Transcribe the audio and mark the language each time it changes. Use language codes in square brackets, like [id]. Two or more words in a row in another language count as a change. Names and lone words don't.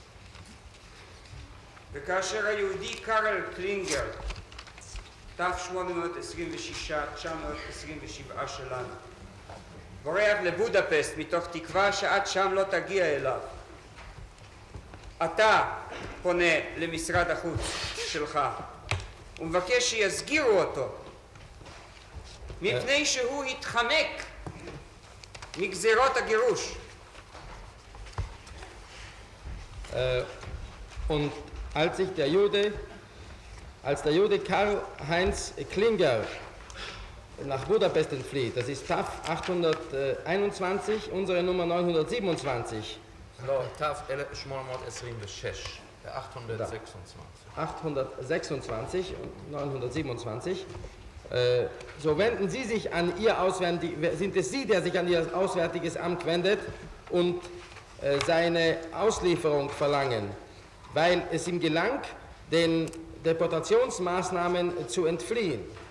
[he] וכאשר היהודי קרל קלינגר, ת'826-927 שלנו, בורח לבודפסט מתוך תקווה שעד שם לא תגיע אליו. אתה פונה למשרד החוץ שלך ומבקש שיסגירו אותו מפני שהוא התחמק מגזירות הגירוש. [de] Und als der Jude Karl-Heinz Klinger nach Budapest entflieht, das ist TAF 821, unsere Nummer 927. [he] לא, ת'826, [de] 826 und 927. So wenden Sie sich an Ihr sind es Sie, der sich an Ihr Auswärtiges Amt wendet und seine Auslieferung verlangen, weil es ihm gelang, den Deportationsmaßnahmen zu entfliehen.